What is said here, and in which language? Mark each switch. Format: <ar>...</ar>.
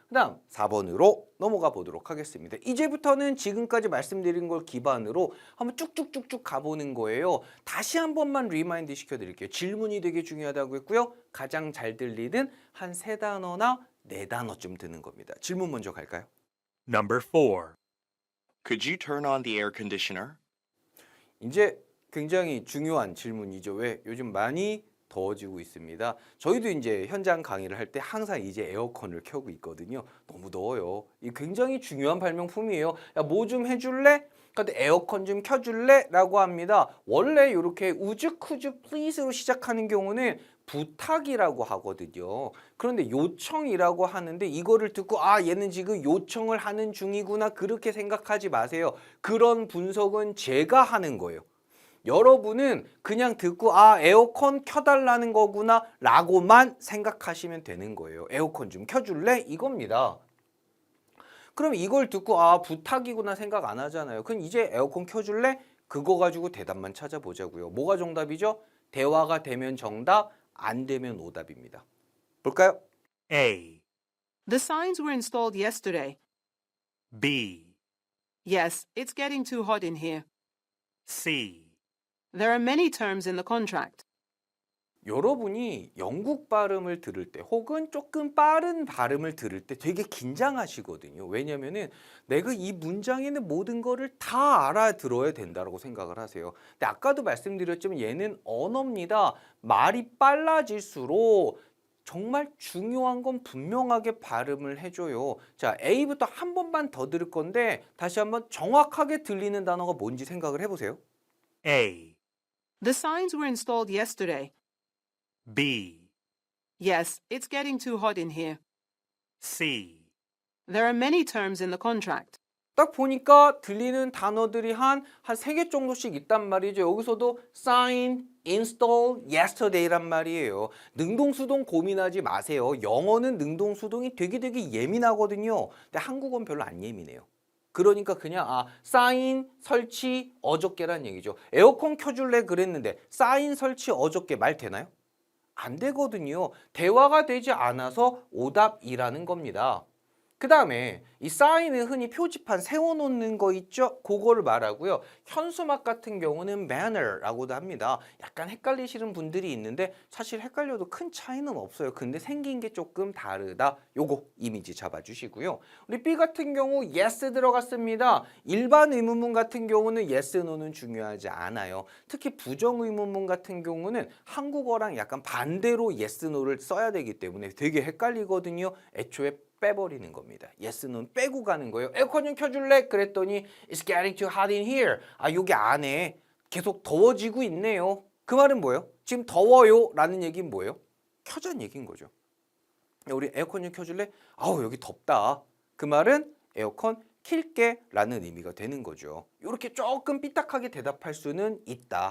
<ko>그 다음 4번으로 넘어가 보도록 하겠습니다. 이제부터는 지금까지 말씀드린 걸 기반으로 한번 쭉쭉쭉쭉 가보는 거예요. 다시 한 번만 리마인드 시켜드릴게요. 질문이 되게 중요하다고 했고요. 가장 잘 들리는 한 3단어나 4단어쯤 드는 겁니다. 질문 먼저 갈까요?</ko> <en>Number 4. Could you turn on the air conditioner?</en> <ko>이제 굉장히 중요한 질문이죠. 왜? 요즘 많이 더워지고 있습니다. 저희도 이제 현장 강의를 할 때 항상 이제 에어컨을 켜고 있거든요. 너무 더워요. 이 굉장히 중요한 발명품이에요. 야, 뭐 좀 해줄래? 근데 에어컨 좀 켜줄래? 라고 합니다. 원래 이렇게 우즈 쿠즈 플리즈로 시작하는 경우는 부탁이라고 하거든요. 그런데 요청이라고 하는데 이거를 듣고 얘는 지금 요청을 하는 중이구나 그렇게 생각하지 마세요. 그런 분석은 제가 하는 거예요. 여러분은 그냥 듣고 에어컨 켜달라는 거구나 라고만 생각하시면 되는 거예요. 에어컨 좀 켜줄래? 이겁니다. 그럼 이걸 듣고 부탁이구나 생각 안 하잖아요. 그럼 이제 에어컨 켜줄래? 그거 가지고 대답만 찾아보자고요. 뭐가 정답이죠? 대화가 되면 정답, 안 되면 오답입니다. 볼까요?</ko> <en>A. The signs were installed yesterday. B. Yes, it's getting too hot in here. C. There are many terms in the contract.</en> <ko>여러분이 영국 발음을 들을 때 혹은 조금 빠른 발음을 들을 때 되게 긴장하시거든요. 왜냐면은 내가 이 문장에 있는 모든 거를 다 알아들어야 된다고 생각을 하세요. 근데 아까도 말씀드렸지만 얘는 언어입니다. 말이 빨라질수록 정말 중요한 건 분명하게 발음을 해줘요. 자, A부터 한 번만 더 들을 건데 다시 한번 정확하게 들리는 단어가 뭔지 생각을 해보세요. A. The signs were installed yesterday. B. Yes, it's getting too hot in here. C. There are many terms in the contract. 딱 보니까 들리는 단어들이 한 3개 정도씩 있단 말이죠. 여기서도 sign, install, yesterday란 말이에요. 능동수동 고민하지 마세요. 영어는 능동수동이 되게 예민하거든요. 근데 한국어는 별로 안 예민해요. 그러니까 그냥 sign, 설치, 어저께란 얘기죠. 에어컨 켜줄래 그랬는데 sign, 설치, 어저께 말 되나요? 안 되거든요. 대화가 되지 않아서 오답이라는 겁니다. 그 다음에 이 사인은 흔히 표지판 세워놓는 거 있죠? 그거를 말하고요. 현수막 같은 경우는 banner라고도 합니다. 약간 헷갈리시는 분들이 있는데 사실 헷갈려도 큰 차이는 없어요. 근데 생긴 게 조금 다르다. 요거 이미지 잡아주시고요. 우리 B 같은 경우 yes 들어갔습니다. 일반 의문문 같은 경우는 yes, no는 중요하지 않아요. 특히 부정 의문문 같은 경우는 한국어랑 약간 반대로 yes, no를 써야 되기 때문에 되게 헷갈리거든요. 애초에 빼버리는 겁니다. yes는 빼고 가는 거예요. 에어컨 좀 켜줄래? 그랬더니</ko> <en>It's getting too hot in here.</en> <ko>여기 안에 계속 더워지고 있네요. 그 말은 뭐예요? 지금 더워요 라는 얘기는 뭐예요? 켜자는 얘기인 거죠. 우리 에어컨 좀 켜줄래? 여기 덥다. 그 말은 에어컨 킬게 라는 의미가 되는 거죠. 이렇게 조금 삐딱하게 대답할 수는 있다.</ko>